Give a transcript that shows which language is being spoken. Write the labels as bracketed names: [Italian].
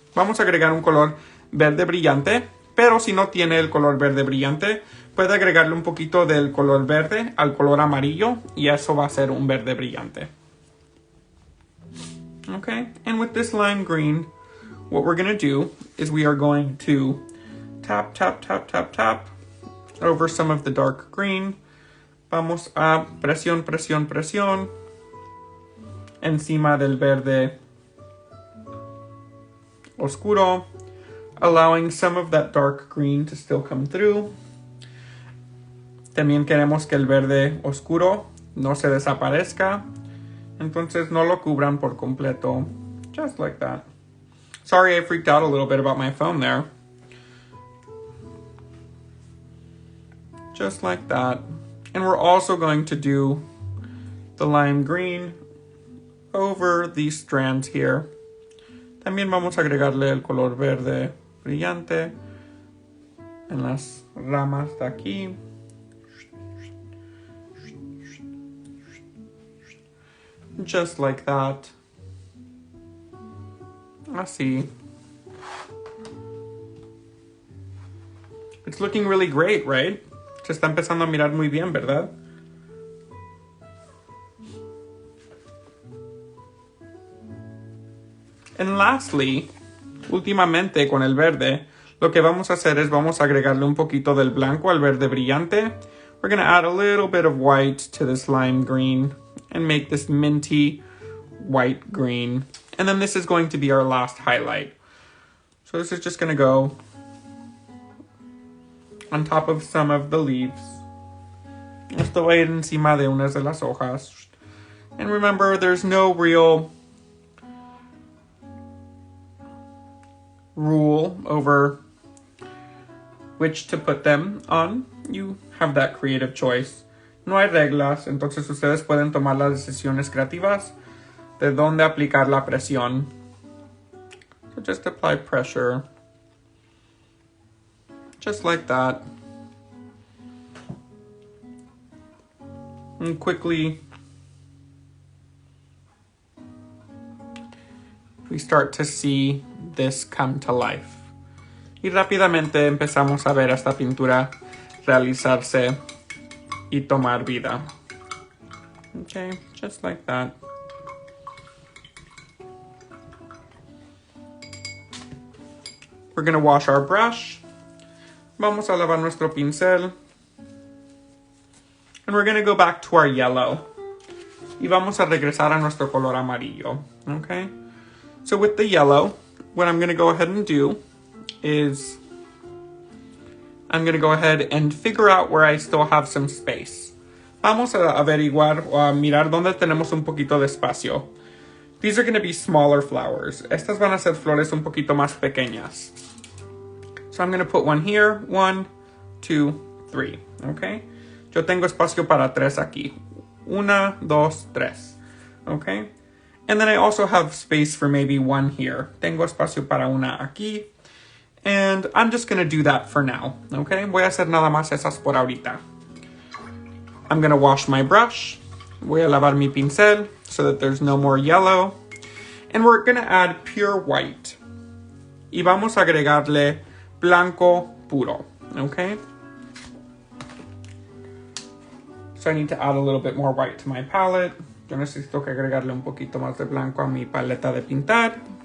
[Spanish] Vamos a agregar un color verde brillante, pero si no tiene el color verde brillante, puede agregarle un poquito del color verde al color amarillo, y eso va a ser un verde brillante. [English] Okay, and with this lime green, what we're going to do is we are going to tap, tap, tap, tap, tap over some of the dark green. [Spanish] Vamos a presión, presión, presión encima del verde oscuro, [English] allowing some of that dark green to still come through. [Spanish] También queremos que el verde oscuro no se desaparezca, entonces no lo cubran por completo, [English] just like that. Sorry, I freaked out a little bit about my phone there. Just like that. And we're also going to do the lime green over these strands here. [Spanish] También vamos a agregarle el color verde brillante en las ramas de aquí. [English] Just like that. [Spanish] Así. [English] It's looking really great, right? [Spanish] Se está empezando a mirar muy bien, ¿verdad? [English] And lastly, [Spanish] últimamente con el verde, lo que vamos a hacer es vamos a agregarle un poquito del blanco al verde brillante. [English] We're going to add a little bit of white to this lime green and make this minty white green. And then this is going to be our last highlight. So this is just going to go on top of some of the leaves. [Spanish] Esto va a ir encima de unas de las hojas. [English] And remember, there's no real rule over which to put them on. You have that creative choice. [Spanish] No hay reglas, entonces ustedes pueden tomar las decisiones creativas de dónde aplicar la presión. [English] So just apply pressure. Just like that. And quickly, we start to see this come to life. [Spanish] Y rápidamente empezamos a ver esta pintura realizarse y tomar vida. [English] Okay, just like that. We're going to wash our brush. [Spanish] Vamos a lavar nuestro pincel. [English] And we're going to go back to our yellow. [Spanish] Y vamos a regresar a nuestro color amarillo. [English] Okay? So with the yellow, what I'm going to go ahead and do is I'm going to go ahead and figure out where I still have some space. [Spanish] Vamos a averiguar o a mirar dónde tenemos un poquito de espacio. [English] These are going to be smaller flowers. [Spanish] Estas van a ser flores un poquito más pequeñas. [English] So I'm going to put one here. 1, 2, 3. Okay? [Spanish] Yo tengo espacio para 3 aquí. [English] 1, 2, 3. Okay? And then I also have space for maybe 1 here. [Spanish] Tengo espacio para una aquí. [English] And I'm just going to do that for now. Okay? [Spanish] Voy a hacer nada más esas por ahorita. [English] I'm going to wash my brush. [Spanish] Voy a lavar mi pincel [English] so that there's no more yellow. And we're going to add pure white. [Spanish] Y vamos a agregarle blanco puro. [English] Okay? So I need to add a little bit more white to my palette. [Spanish] Yo necesito que agregarle un poquito más de blanco a mi paleta de pintar.